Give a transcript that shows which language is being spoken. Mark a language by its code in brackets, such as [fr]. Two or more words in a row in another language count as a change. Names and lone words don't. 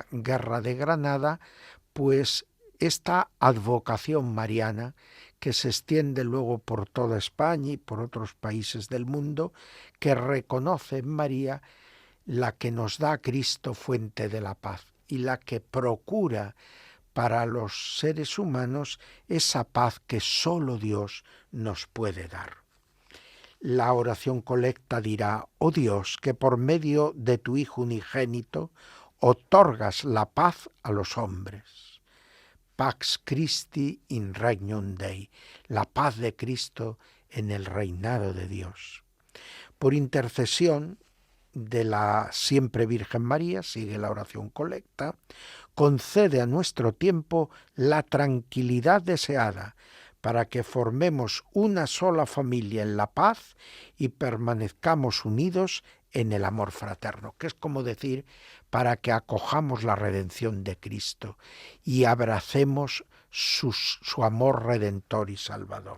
[es] Guerra de Granada, pues esta advocación mariana que se extiende luego por toda España y por otros países del mundo, que reconoce en María la que nos da a Cristo fuente de la paz y la que procura para los seres humanos esa paz que solo Dios nos puede dar. La oración colecta dirá: oh Dios, que por medio de tu Hijo unigénito otorgas la paz a los hombres. [la] Pax Christi in regnum Dei, [es] la paz de Cristo en el reinado de Dios. Por intercesión de la siempre Virgen María, sigue la oración colecta, concede a nuestro tiempo la tranquilidad deseada, para que formemos una sola familia en la paz y permanezcamos unidos en el amor fraterno, que es como decir, para que acojamos la redención de Cristo y abracemos su amor redentor y salvador.